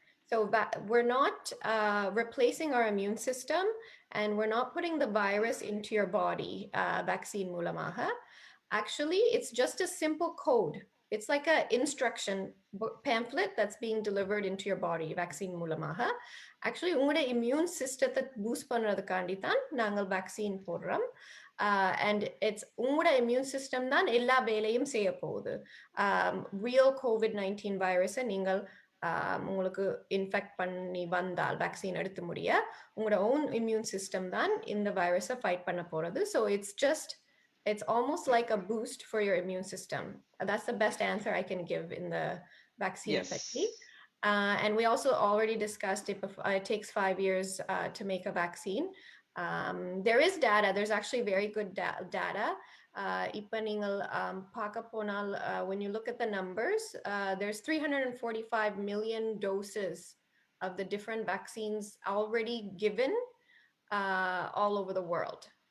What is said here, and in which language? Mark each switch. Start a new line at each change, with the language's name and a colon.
English: So we're not replacing our immune system, and we're not putting the virus into your body vaccine
Tamil: மூலமாக.
English: Actually, it's just a simple code. It's like a instruction pamphlet that's being delivered into your body vaccine
Tamil: மூலமாக.
English: Actually,
Tamil: உங்களோட immune system boost பண்றதுக்காண்டி தான் நாங்கள் vaccine போடுறோம்.
English: And it's
Tamil: உங்களோட immune system தான் எல்லா வேலையும் செய்ய போகுது. Real COVID-19 virus நீங்கள் உங்களுக்கு இன்ஃபெக்ட் பண்ணி வந்தால் வேக்சின் எடுத்து முடிய உங்களோட own immune system தான் இந்த வைரஸை ஃபைட் பண்ண போறது.
English: So it's almost like a boost for your immune system. That's the best answer I can give in the vaccine technique. And we also already discussed it takes 5 years to make a vaccine. There is data. There's actually very good data.
Tamil: இப்ப நீங்கள் பார்க்க போனால்
English: when you look at the numbers, there's 345 million doses of the different vaccines already given all over the world.